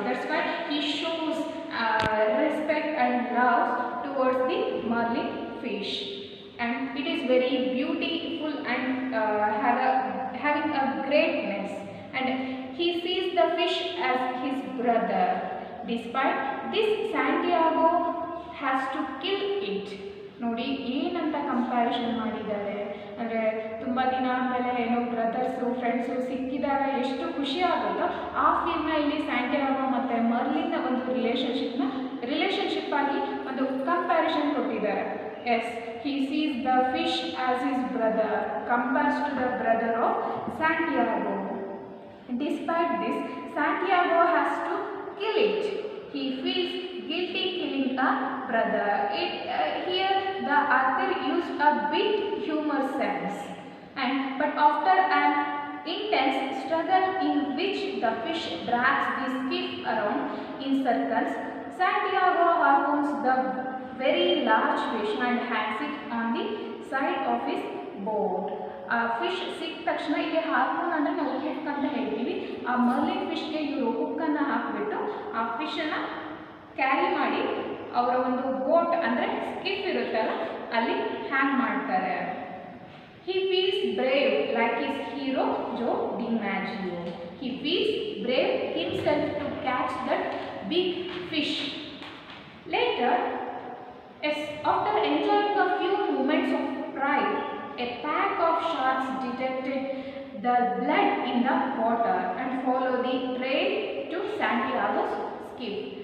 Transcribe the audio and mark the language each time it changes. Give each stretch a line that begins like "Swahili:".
English: That's why he shows respect and love towards the Merlin fish, and it is very beautiful and having a greatness, and he sees the fish as his brother. Despite this, Santiago has to kill it.
Kannada: ನೋಡಿ ಏನಂತ comparison ಮಾಡಿದ್ದಾರೆ ಅಂದರೆ ತುಂಬ ದಿನ ಆದಮೇಲೆ ಏನೋ brothers friends ಸಿಕ್ಕಿದಾಗ ಎಷ್ಟು ಖುಷಿ ಆಗುತ್ತೋ ಆ ಫೀಲ್ನ ಇಲ್ಲಿ ಸ್ಯಾಂಟಿಯಾಗೋ ಮತ್ತು ಮರ್ಲಿನ್ನ ಒಂದು ರಿಲೇಷನ್ಶಿಪ್ ಆಗಿ ಒಂದು ಕಂಪ್ಯಾರಿಷನ್ ಕೊಟ್ಟಿದ್ದಾರೆ.
English: Yes, he sees the fish as his brother, compares to the brother of Santiago. Despite this, Santiago has to kill it. He feels guilty killing a brother. Here the author used a bit humor sense, but after an intense struggle in which the fish drags the skiff around in circles, Santiago harpoons the very large fish and hangs it on the side of his boat.
Kannada: ಆ fish ಸಿಕ್ಕ ತಕ್ಷಣ ಇಲ್ಲಿ ಹಾರ್ಪೂನ್ ಅಂದರೆ ನಾವು hook ಅಂತ ಹೇಳ್ತೀವಿ. ಆ Merlion ಫಿಶ್ಗೆ ಇವರು ಹುಕ್ಕನ್ನು ಹಾಕಿಬಿಟ್ಟು ಆ ಫಿಶನ್ನು ಕ್ಯಾರಿ ಮಾಡಿ ಅವರ ಒಂದು ಬೋಟ್ ಅಂದರೆ ಸ್ಕಿಫ್ ಇರುತ್ತಲ್ಲ ಅಲ್ಲಿ ಹ್ಯಾಂಗ್ ಮಾಡ್ತಾರೆ.
English: He feels brave like his hero Joe DiMaggio. He feels brave himself to catch that big fish. Later, after enjoying a few moments of pride, a pack of sharks detected the blood in the water and followed the trail to Santiago's skiff.